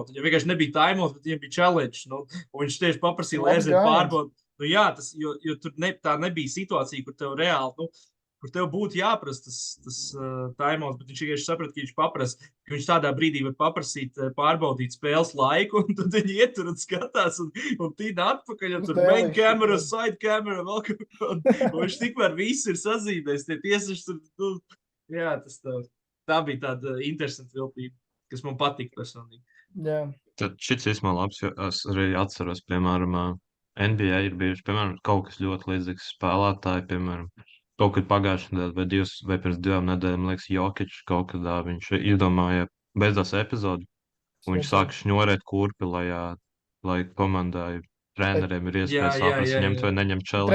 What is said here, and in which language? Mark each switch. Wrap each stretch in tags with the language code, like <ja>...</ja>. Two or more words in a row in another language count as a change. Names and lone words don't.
<lv>Viņam vienkārši nebija taimu, bet viņam bija challenge. Un viņš tieši paprasīja, lai aiziet pārbaudīt. Jā, jo tur tā nebija situācija, kur tev reāli, kur tev būtu jāprasa tas taimauts, bet viņš vienkārši saprata, ka viņš paprasa, ka viņš tādā brīdī var paprasīt pārbaudīt spēles laiku, un tad viņi ietur un skatās, un tīna atpakaļ, un tur</lv> <en>main camera, side camera,</en> <lv>vēl kaut ko, un viņš tikmēr viss ir sazīmējis, tie tiesneši tur, jā, tā bija tāda interesanta viltība, kas man patīk personīgi. Jā. Tad šis īstenībā labs, jo es arī atceros, piemēram, NBA ir bijuši, piemēram, kaut kas ļoti līdzīgs spēlētāji, piemēram, kaut kad pagājušajā nedēļā vai pirms 2 nedēļām, liekas, Jokičs kaut kādā viņš iedomāja beidzās epizodi, un viņš sāka šņorēt kurpi, lai komandai treneriem ir iespēja saprast, ņemt vai neņemt challenge.</lv>